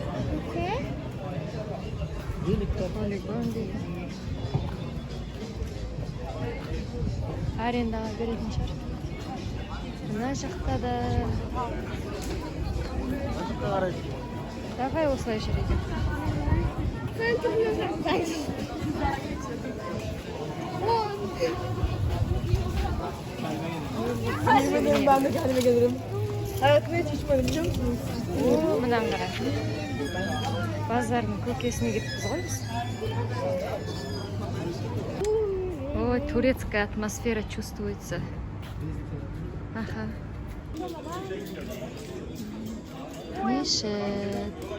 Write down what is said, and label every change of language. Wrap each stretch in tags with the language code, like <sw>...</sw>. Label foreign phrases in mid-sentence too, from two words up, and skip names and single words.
<kk>Полигон дейді. Арендаға беретін шығар. Мына жақта да. Давай осылай жүрейік.</kk> <tr>Ben de kendime gelirim. Hayatımda hiç içmedim biliyor musunuz?</tr> <kk>Мынаны қара. Базардың көкесіне кетіппіз ғой біз.</kk> <ru>Ой, турецкая атмосфера чувствуется.</ru> <kk>Аха. Мешіт.</kk>